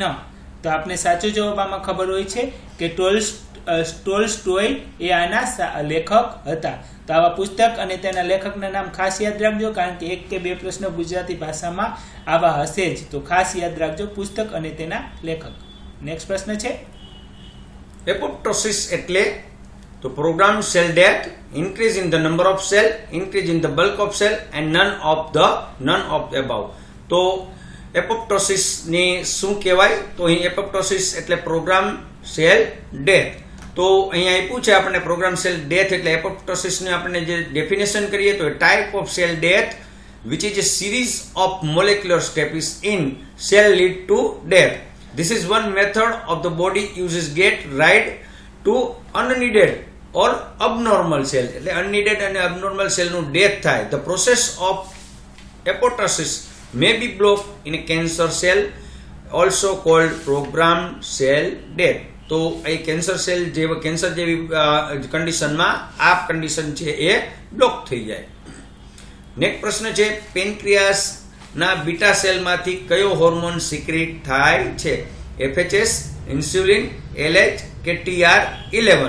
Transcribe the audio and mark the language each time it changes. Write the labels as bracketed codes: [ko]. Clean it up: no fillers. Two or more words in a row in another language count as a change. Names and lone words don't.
[gu] તો આપને સાચો જવાબ આમાં ખબર હોય છે કે ટોલ્સ્ટોય એ આના લેખક હતા. તો આવા પુસ્તક અને તેના લેખકના નામ ખાસ યાદ રાખજો, કારણ કે 1 કે 2 પ્રશ્ન ગુજરાતી ભાષામાં આવા હશે જ. તો ખાસ યાદ રાખજો પુસ્તક અને તેના લેખક. નેક્સ્ટ પ્રશ્ન છે એપોપ્ટોસિસ એટલે? તો [en] program cell death, increase in the number of cell, increase in the bulk of cell and none of the above. [gu] તો એપોપ્ટોસિસ ની શું કહેવાય? તો અહીં એપોપ્ટોસિસ એટલે [en] program cell death. [gu] તો અહીંયા આપ્યું છે આપણને [en] program cell death [gu] એટલે એપોપ્ટોસિસ ની આપણે જે ડેફિનેશન કરીએ તો [en] type of cell death which is a series of molecular steps in cell lead to death. This is one method of the body uses get rid to unneeded or abnormal cell. [gu] એટલે unneeded અને [en] abnormal cell [gu] નું ડેથ થાય. [en] The process of apoptosis may be blocked in a cancer cell, also called programmed cell death. [gu] તો એ કેન્સર જેવી કન્ડિશનમાં આ કન્ડિશન છે એ બ્લોક થઈ જાય. નેક્સ્ટ પ્રશ્ન છે પેનક્રિયાસ ના [en] beta cellમાંથી [gu] કયો હોર્મોન સિક્રેટ થાય છે? FHS, ઇન્સ્યુલિન, LH કે TR11.